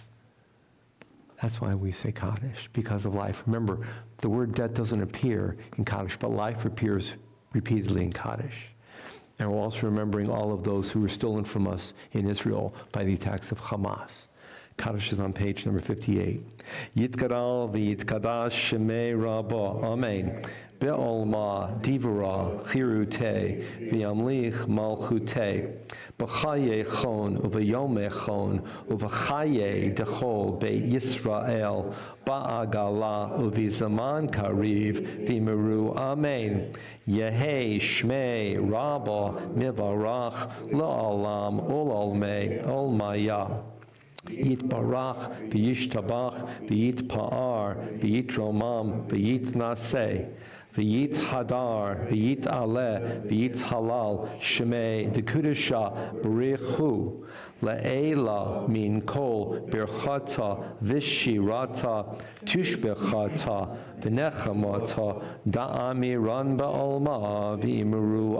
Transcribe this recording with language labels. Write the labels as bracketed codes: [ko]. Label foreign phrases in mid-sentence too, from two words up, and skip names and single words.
[en] That's why we say Kaddish, because of life. Remember, the word death doesn't appear in Kaddish, but life appears repeatedly in Kaddish. And we're also remembering all of those who were stolen from us in Israel by the attacks of Hamas. Kaddish is on page number 58. [arc] יתגדל ויתקדש שמיה רבא. Amen. בעלמא די ברא כרעותה וימליך מלכותה. בחייכון וביומיכון ובחיי דכל בית ישראל בעגלא ובזמן קריב ואמרו אמן. יהא שמיה רבא מברך לעלם ולעלמי עלמיא. יתברך וישתבח ויתפאר ויתרומם ויתנשא ויתהדר ויתעלה ויתהלל שמיה דקודשא בריך הוא לעילא מן כל ברכתא ושירתא תשבחתא ונחמתא דאמירן בעלמא ואמרו.